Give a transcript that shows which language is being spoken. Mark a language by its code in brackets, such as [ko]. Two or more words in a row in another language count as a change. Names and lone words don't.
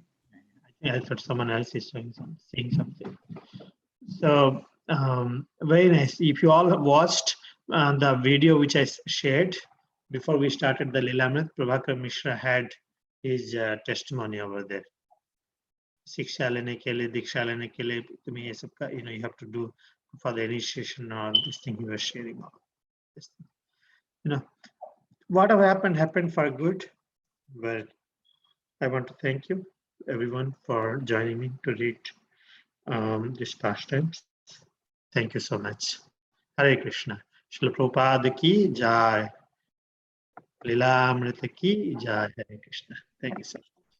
[en] I thought someone else is saying something. So very nice. If you all have watched the video which I shared before we started the Lilamrit, Prabhakar Mishra had his testimony over there. [hi] शिक्षा लेने के लिए, दीक्षा लेने के लिए, तुम्हें ये सब का, [en] you have to do for the initiation or this thing he was sharing. This thing. Whatever happened for good. But I want to thank you, everyone, for joining me to read this pastimes. Thank you so much. Hare Krishna. [hi] श्रील प्रभुपाद की जय. लीलामृत की जय। हरे कृष्ण. [en] Thank you so much.